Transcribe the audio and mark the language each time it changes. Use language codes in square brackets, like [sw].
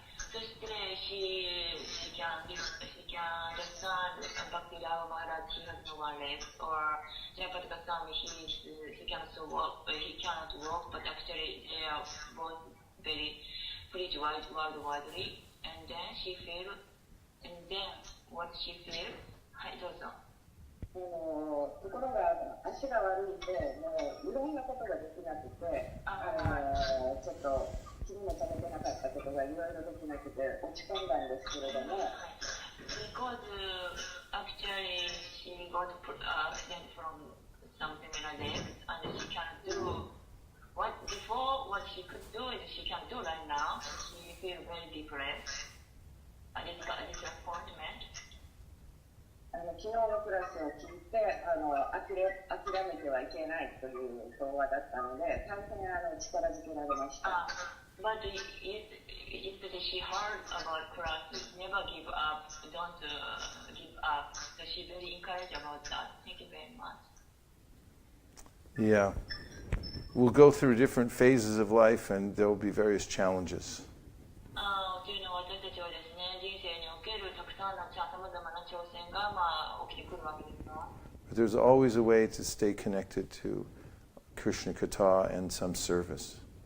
[ja] そして [en] she can understand bacteria Maharaj, he has no one leg, or Jayapataka Swami, he cannot walk, but actually they are both very preach worldwidely, and then she feel, and then what she feel, [ja] はいどうぞ。ところが足が悪いんでもういろんなことができなくてちょっと気にも留めてなかったことがいろいろできなくて落ち込んだんですけれども、 [en] Because actually she got accident from something like this, and she can't do what she could do is she can't do right now. She feel very depressed and disappointment. [ja] 昨日のクラスを聞いて諦めてはいけないという講話だったので大変力づけられました。 [en] But yesterday she heard about class, never give up, don't give up. So she very encouraged about that. Thank you very much. Yeah. We'll go through different phases of life and there will be various challenges. [ja] というのは私たちはですね、人生におけるたくさんのさまざまな挑戦が起きてくるわけですが。 [en] But there's always a way to stay connected to Krishna Katha and some service.